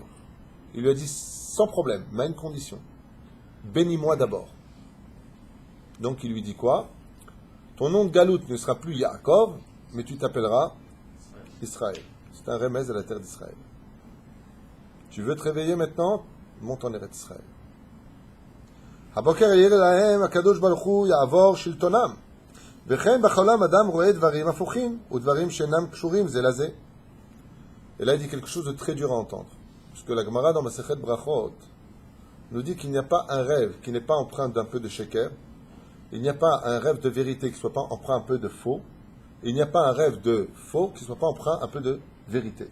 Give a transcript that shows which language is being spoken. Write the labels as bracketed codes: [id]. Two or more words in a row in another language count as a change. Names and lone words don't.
[fr] Il lui a dit, sans problème, mais à une condition. Bénis-moi d'abord. Donc il lui dit quoi? Ton nom de Galout ne sera plus Yaakov, mais tu t'appelleras Israël. C'est un remède à la terre d'Israël. Tu veux te réveiller maintenant? Monte en [he] ארץ ישראל. הבוקר העיר להם הקדוש ברוך הוא יעבור שלטונם. וכן בחולם אדם רואה דברים הפוכים ודברים שאינם קשורים זה לזה. [fr] Et là, il dit quelque chose de très dur à entendre. Parce que la Gemara dans [he] מסכת ברכות [fr] nous dit qu'il n'y a pas un rêve qui n'est pas empreint d'un peu de sheker. Il n'y a pas un rêve de vérité qui ne soit pas empreint un peu de faux. Il n'y a pas un rêve de faux qui ne soit pas empreint un peu de vérité.